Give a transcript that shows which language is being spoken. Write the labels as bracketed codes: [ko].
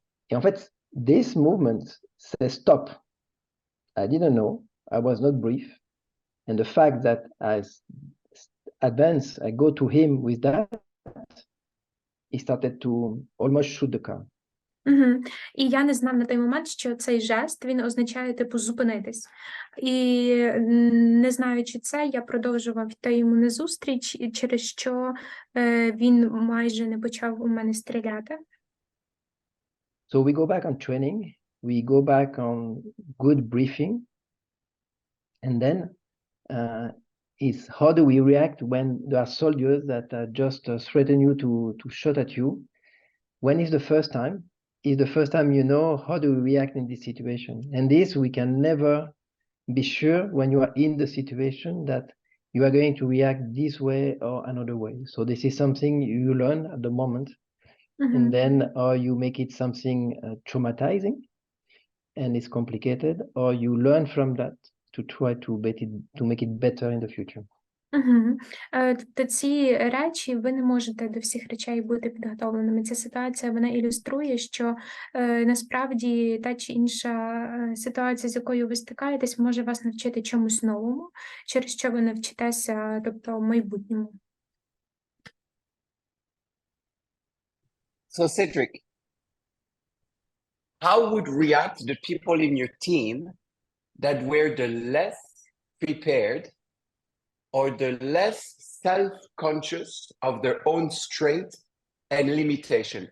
[fr] Et en fait, [en] this movement says stop. I didn't know, I was not brief. And the fact that I advance, I go to him with that, he started to almost shoot the car. [uk] Угу. І я не знав на той момент, що цей жест, він означає, типу, зупинитись. І не знаючи це, я продовжував йти йому на зустріч, через що він майже не почав у мене стріляти. [en] So we go back on training, we go back on good briefing, and then is how do we react when there are soldiers that just threaten you to shoot at you? When is the first time? Is the first time you know how do we react in this situation? And this we can never be sure when you are in the situation that you are going to react this way or another way. So this is something you learn at the moment, and then or you make it something traumatizing, and it's complicated, or you learn from that to try to make it better in the future. [uk] Угу. Тобто ці речі, ви не можете до всіх речей бути підготовленими. Ця ситуація, вона ілюструє, що насправді та чи інша ситуація, з якою ви стикаєтесь, може вас навчити чомусь новому, через що ви навчитеся, тобто в майбутньому. [en] So Cedric, how would react the people in your team that were the less prepared or the less self-conscious of their own strength and limitation?